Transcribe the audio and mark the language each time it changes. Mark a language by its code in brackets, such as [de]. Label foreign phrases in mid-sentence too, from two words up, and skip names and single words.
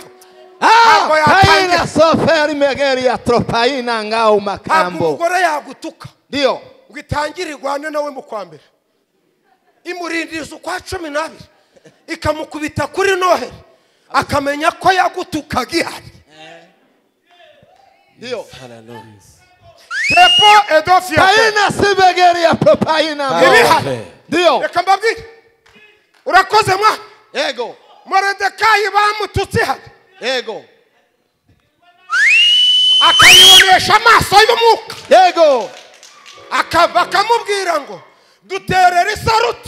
[rw] Kaina soferi megeri ya tropaina ngao makambo. Umugore yagutuka. Ndio. Ngo itangire igwane nawe mu kwa mbere. Imurindiriza ukwa 12. Ikamukubita kuri Noheli. Akamenya ko yagutukaga ihari. Ndio. Hallelujah. Tepo edofia. Kaina sibegeri ya tropaina ngao. Ndio. Reka mbabwire. Urakoze mwa. Yego. Moridekayi bamututse ihari. Yego. Akayibonesha amaso y'umwuka. Yego. Bakamubwira ngo duterere isaruti.